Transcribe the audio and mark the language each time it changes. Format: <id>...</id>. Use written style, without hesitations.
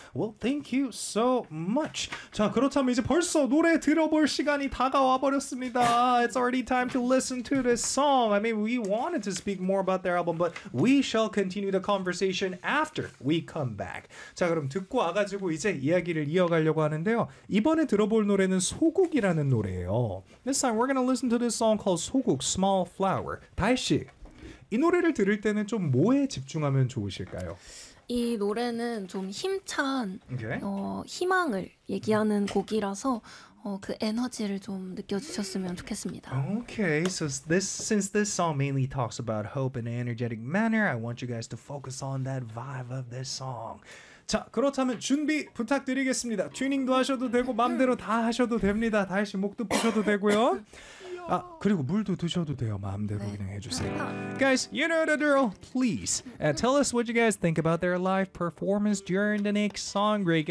<en>Well, thank you so much.</en> <ko>자, 그렇다면 이제 벌써 노래 들어볼 시간이 다가와 버렸습니다.</ko> <en>It's already time to listen to this song. I mean, we wanted to speak more about their album, but we shall continue the conversation after we come back.</en> <ko>자, 그럼 듣고 와가지고 이제 이야기를 이어가려고 하는데요. 이번에 들어볼 노래는 소국이라는 노래예요.</ko> <en>This time we're gonna listen to this song called 소국, Small Flower.</en> <ko>다혜씨, 이 노래를 들을 때는 좀 뭐에 집중하면 좋으실까요? 이 노래는 좀 힘찬</ko> <en>오케이.</en> <ko>희망을 얘기하는 곡이라서 그 에너지를 좀 느껴주셨으면 좋겠습니다.</ko> <en>Okay, so since this song mainly talks about hope in an energetic manner, I want you guys to focus on that vibe of this song.</en> <ko>자, 그렇다면 준비 부탁드리겠습니다. 튜닝도 하셔도 되고 마음대로 다 하셔도 됩니다. 다시 목도 푸셔도 되고요. 아 그리고 물도 드셔도 돼요. 마음대로 네. 그냥 해주세요.</ko> <en>Guys, you know the drill. Please tell us what you guys think about their live performance during the next song break.</en>